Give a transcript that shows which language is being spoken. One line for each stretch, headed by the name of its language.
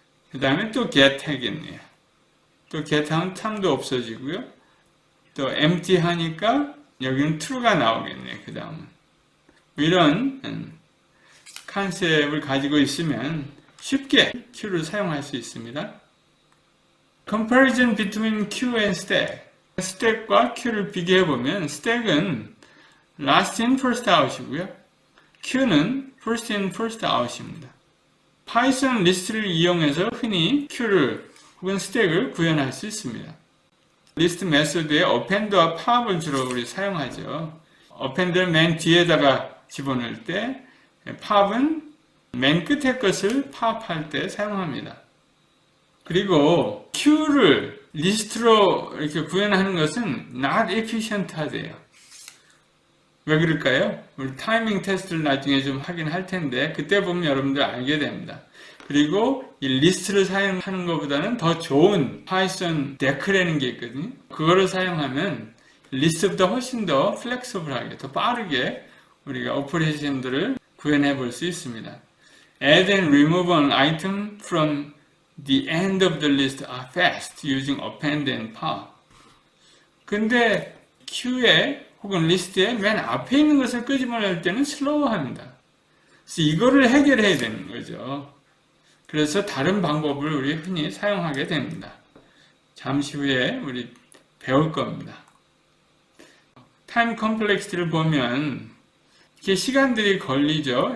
Korean: 그 다음에 또 get 하겠네요. 또 get 하면 3도 없어지고요. 또 empty 하니까 여기는 true가 나오겠네요. 그 다음은. 이런 컨셉을 가지고 있으면 쉽게 Q를 사용할 수 있습니다.
English: Comparison between Q and stack.
Korean: 스택과 Q를 비교해보면 스택은
English: last in first out
Korean: 이고요. Q는
English: first in first out
Korean: 입니다. 파이썬 리스트를 이용해서 흔히 Q를 혹은 스택을 구현할 수 있습니다. 리스트 메소드에 append와 pop을 주로 우리 사용하죠. append를 맨 뒤에다가 집어넣을 때 pop은 맨 끝에 것을 pop할 때 사용합니다. 그리고 Q를 리스트로 이렇게 구현하는 것은
English: not efficient
Korean: 하대요. 왜 그럴까요? 우리 타이밍 테스트를 나중에 좀 하긴 할 텐데 그때 보면 여러분들 알게 됩니다. 그리고 이 리스트를 사용하는 것보다는 더 좋은 파이썬 데크라는 게 있거든요. 그거를 사용하면 리스트보다 훨씬 더 플렉서블하게, 더 빠르게 우리가 오퍼레이션들을 구현해 볼 수 있습니다.
English: Add and remove an item from the end of the list are fast using append and pop.
Korean: 근데 Q에 혹은 리스트에 맨 앞에 있는 것을 끄집어낼 때는 슬로우합니다. 그래서 이거를 해결해야 되는 거죠. 그래서 다른 방법을 우리 흔히 사용하게 됩니다. 잠시 후에 우리 배울 겁니다. 타임 컴플렉시티를 보면 이렇게 시간들이 걸리죠.